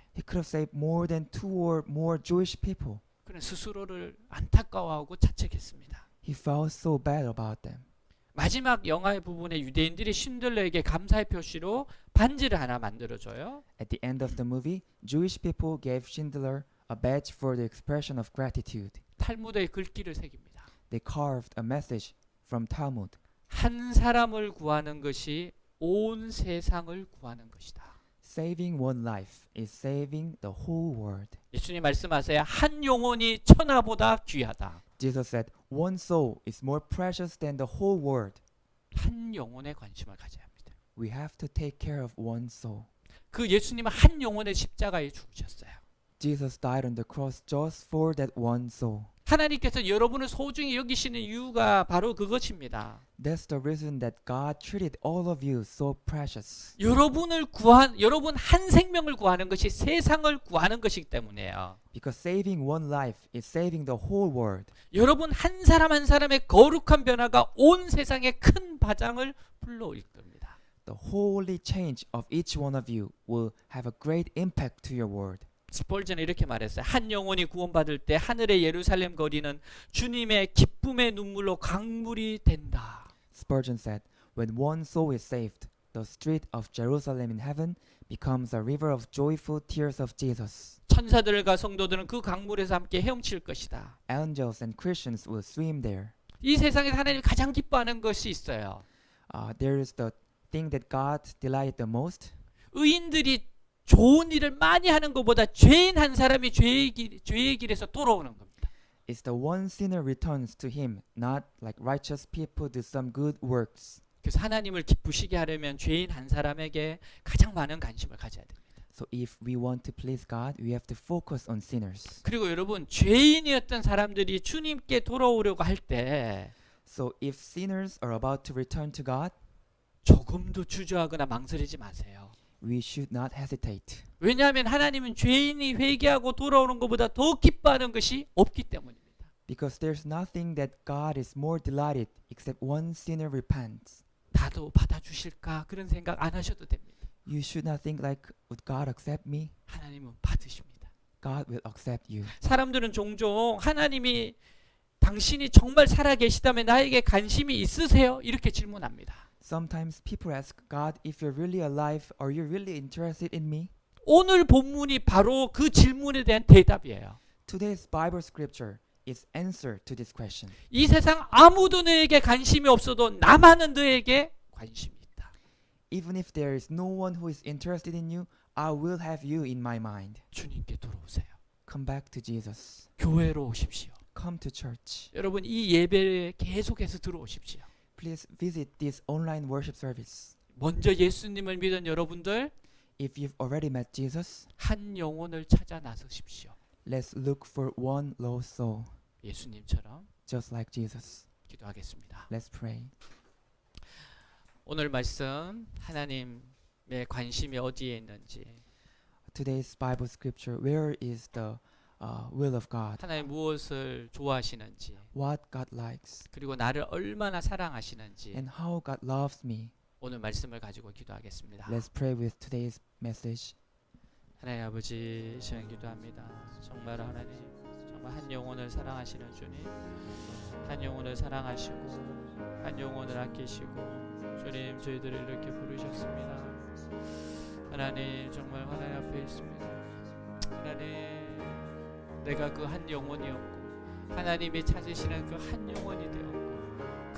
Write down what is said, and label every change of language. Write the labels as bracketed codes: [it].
[en] he could have saved more than 2 or more Jewish people. [ko] 그는 스스로를 안타까워하고 자책했습니다. [en] He felt so bad about them. [ko] 마지막 영화의 부분에 유대인들이 신들러에게 감사의 표시로 반지를 하나 만들어줘요. [en] At the end of the movie, Jewish people gave Schindler a badge for the expression of gratitude. [ko] 탈무드의 글귀를 새깁니다. [en] They carved a message from Talmud. [ko] 한 사람을 구하는 것이 온 세상을 구하는 것이다. [en] Saving one life is saving the whole world. [ko] 예수님 말씀하세요. 한 영혼이 천하보다 귀하다. [en] Jesus said, one soul is more precious than the whole world. [ko] 한 영혼에 관심을 가져야 합니다. [en] We have to take care of one soul. [ko] 그 예수님은 한 영혼의 십자가에 죽으셨어요. [en] Jesus died on the cross just for that one soul. [ko] 하나님께서 여러분을 소중히 여기시는 이유가 바로 그것입니다. [en] That's the reason that God treated all of you so precious. [ko] 여러분 한 생명을 구하는 것이 세상을 구하는 것이기 때문이에요. [en] Because saving one life is saving the whole world. [ko] 여러분 한 사람 한 사람의 거룩한 변화가 온 세상에 큰 바장을 불러올 겁니다. [en] The holy change of each one of you will have a great impact to your world. [ko] 스펄전은 이렇게 말했어요. 한 영혼이 구원받을 때 하늘의 예루살렘 거리는 주님의 기쁨의 눈물로 강물이 된다. [en] Spurgeon said, when one soul is saved, the street of Jerusalem in heaven becomes a river of joyful tears of Jesus. [ko] 천사들과 성도들은 그 강물에서 함께 헤엄칠 것이다. [en] Angels and Christians will swim there. [ko] 이 세상에 하나님이 가장 기뻐하는 것이 있어요. [en] There is the thing that God delighted the most. [ko] 의인들이 좋은 일을 많이 하는 것보다 죄인 한 사람이 죄의 길에서 돌아오는 겁니다. [en] It's the one sinner returns to him, not like righteous people do some good works. [ko] 그래서 하나님을 기쁘시게 하려면 죄인 한 사람에게 가장 많은 관심을 가져야 됩니다. [en] So if we want to please God, we have to focus on sinners. [ko] 그리고 여러분 죄인이었던 사람들이 주님께 돌아오려고 할 때 [en] So if sinners are about to return to God, [ko] 조금도 주저하거나 망설이지 마세요. [en] we should not hesitate. [ko] 왜냐하면 하나님은 죄인이 회개하고 돌아오는 것보다 더 기뻐하는 것이 없기 때문입니다. [en] Because there's nothing that God is more delighted except one sinner repents. [ko] 나도 받아주실까 그런 생각 안 하셔도 됩니다. [en] You should not think like, would God accept me? [ko] 하나님은 받으십니다. [en] God will accept you. [ko] 사람들은 종종 하나님이 당신이 정말 살아계시다면 나에게 관심이 있으세요? 이렇게 질문합니다. [en] Sometimes people ask God, if you're really alive, are you really interested in me? [ko] 오늘 본문이 바로 그 질문에 대한 대답이에요. [en] Today's Bible scripture is answer to this question. [ko] 이 세상 아무도 너에게 관심이 없어도 나만은 너에게 관심이 있다. [en] Even if there is no one who is interested in you, I will have you in my mind. [ko] 주님께 돌아오세요. [en] Come back to Jesus. [ko] 교회로 오십시오. [en] Come to church. [ko] 여러분 이 예배에 계속해서 들어오십시오. [en] Please visit this online worship service. [ko] 먼저 예수님을 믿은 여러분들 [en] If you've already met Jesus, [ko] 한 영혼을 찾아 나서십시오. [en] let's look for one lost soul, [ko] 예수님처럼 [en] just like Jesus. [ko] 기도하겠습니다. [en] Let's pray. [ko] 오늘 말씀 하나님의 관심이 어디에 있는지, [en] Today's Bible scripture, where is the will of God? [ko] 하나님 무엇을 좋아하시는지, [en] What God likes [ko] 그리고 나를 얼마나 사랑하시는지 [en] and how God loves me. [ko] 오늘 말씀을 가지고 기도하겠습니다. [en] Let's pray with today's message. [ko] 하나님 아버지 시간 기도합니다. 정말 하나님 정말 한 영혼을 사랑하시는 주님, 한 영혼을 사랑하시고 한 영혼을 아끼시고 주님 저희들을 이렇게 부르셨습니다. 하나님 정말 하나님 앞에 있습니다. 하나님 내가 그 한 영혼이었고 하나님이 찾으시는 그 한 영혼이 되었고